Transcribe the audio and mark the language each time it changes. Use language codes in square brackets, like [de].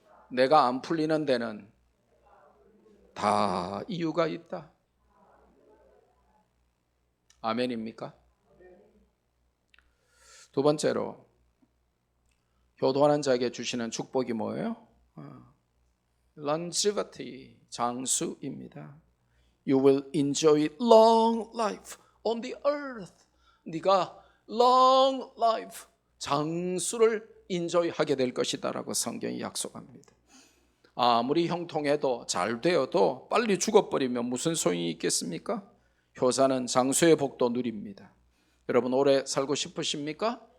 [ko] 내가 안 풀리는 데는 다 이유가 있다. 아멘입니까? 두 번째로, 효도하는 자에게 주시는 축복이 뭐예요? longevity, 장수입니다. [en] You will enjoy long life on the earth. [ko] 네가 long life, 장수를 인조하게 될 것이다라고 성경이 약속합니다. 아무리 형통해도 잘 되어도 빨리 죽어버리면 무슨 소용이 있겠습니까? 효자는 장수의 복도 누립니다. 여러분 오래 살고 싶으십니까?